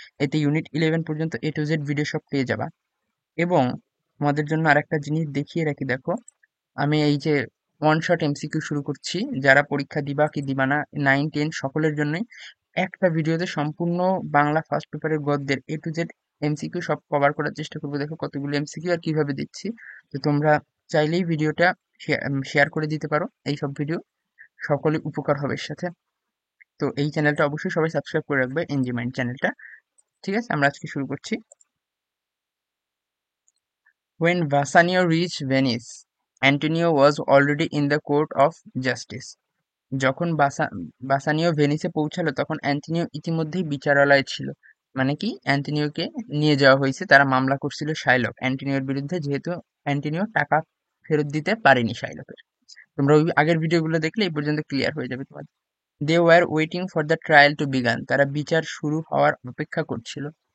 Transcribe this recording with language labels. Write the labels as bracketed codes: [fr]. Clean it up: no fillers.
[bn] এতে ইউনিট 11 পর্যন্ত এ to Z video সব পেয়ে যাবা। এবং তোমাদের জন্য আরেকটা জিনিস দেখিয়ে রাখি, দেখো আমি এই যে ওয়ান শট এমসিকিউ শুরু করছি, যারা পরীক্ষা দিবা কি দিবা না, 9, 10 সকলের জন্যই একটা ভিডিওতে সম্পূর্ণ বাংলা ফার্স্ট পেপারের গদ্যের এ টু জেড এমসিকিউ সব কভার করার চেষ্টা করবো। দেখো কতগুলো এমসিকিউ আর কিভাবে দিচ্ছি। তো তোমরা চাইলেই ভিডিওটা শেয়ার করে দিতে পারো, এই সব ভিডিও সকলে উপকার হবে এর সাথে। তো এই চ্যানেলটা অবশ্যই সবাই সাবস্ক্রাইব করে রাখবে, এনজি মাইন্ড চ্যানেলটা। ঠিক আছে, আমরা আজকে শুরু করছি। [en] When Bassanio reached Venice, Antonio was already in the court of justice. [bn] যখন বাসানিও ভেনিসে পৌঁছালো তখন অ্যান্টনিও ইতিমধ্যেই বিচারালয়ে ছিল। মানে কি, অ্যান্টনিওকে নিয়ে যাওয়া হয়েছে, তারা মামলা করছিল শাইলক অ্যান্টনিওর বিরুদ্ধে, যেহেতু অ্যান্টনিও টাকা ফেরত দিতে পারেনি শাইলকের। তোমরা ওই আগের ভিডিওগুলো দেখলে এই পর্যন্ত ক্লিয়ার হয়ে যাবে তোমাদের। [en] they were waiting for the trial to begin, [bn] তারা বিচার শুরু হওয়ার অপেক্ষা করছিল।